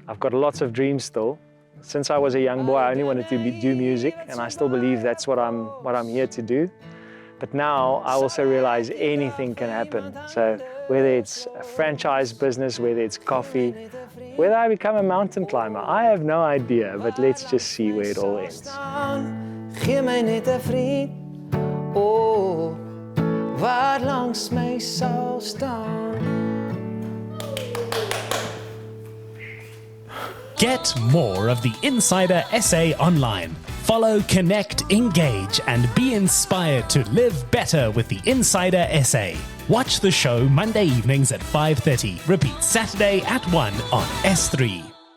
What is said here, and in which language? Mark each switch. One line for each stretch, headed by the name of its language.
English: I've got lots of dreams still. Since I was a young boy, I only wanted to do music, and I still believe that's what I'm here to do. But now I also realize anything can happen. So whether it's a franchise business, whether it's coffee, whether I become a mountain climber, I have no idea, but let's just see where it all ends.
Afrikaans: Gee my net 'n vriend, oh, wat langs my sal staan.
English: Get more of the Insider SA online. Follow, connect, engage, and be inspired to live better with the Insider SA. Watch the show Monday evenings at 5:30. Repeat Saturday at 1 on S3.